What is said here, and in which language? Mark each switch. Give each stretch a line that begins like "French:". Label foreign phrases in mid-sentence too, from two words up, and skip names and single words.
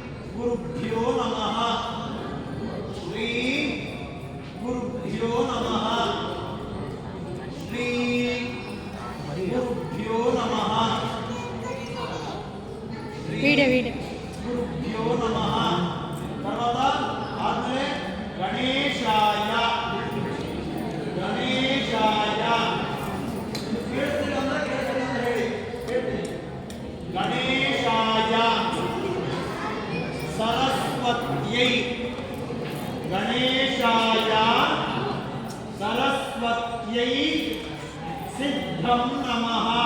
Sanskrit: ಗುರುಭ್ಯೋ ನಮಃ. ಶ್ರೀ ಗುರುಭ್ಯೋ ನಮಃ. ಶ್ರೀ ಗುರುಭ್ಯೋ ನಮಃ. ಗುರುಭ್ಯೋ ನಮಃ.
Kannada: తర్వాత ಆದ್ಮೇಲೆ
Sanskrit: ಗಣೇಶಾಯ ಗಣೇಶಾಯ
Kannada: ಹೇಳ್ತೀರಿ ಅಂದ್ರೆ ಕೇಳ್ತೀರಿ ಅಂತ ಹೇಳಿ ಹೇಳ್ತೀನಿ.
Sanskrit: ಗಣೇಶಾಯ ಸರಸ್ವತ್ಯೈ ಗಣೇಶಾಯ ಸರಸ್ವತ್ಯೈ ಸಿದ್ಧಂ ನಮಃ.